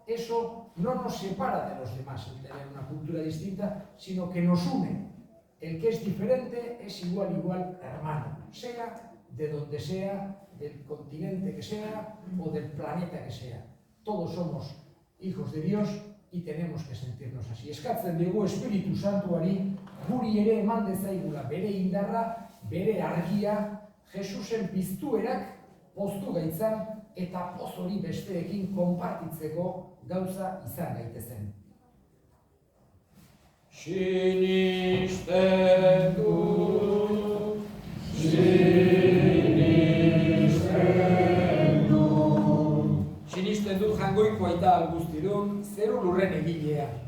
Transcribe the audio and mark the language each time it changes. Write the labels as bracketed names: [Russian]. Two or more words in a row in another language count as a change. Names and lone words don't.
[Spanish] eso no nos separa de los demás el tener una cultura distinta, sino que nos une. El que es diferente es igual hermano, sea de donde sea, del continente que sea o del planeta que sea. Todos somos hijos de Dios y tenemos que sentirnos así. [Basque] Eskatzen dugu Espiritu Santuari guri ere eman dezaigula bere indarra, bere argia, Jesusen piztuerak poztu gaitzan eta poz hori besteekin konpartitzeko gauza izan gaitezen. Sinisten dut, sinisten dut jangoiko aita alguztidun, zeru lurren egilea.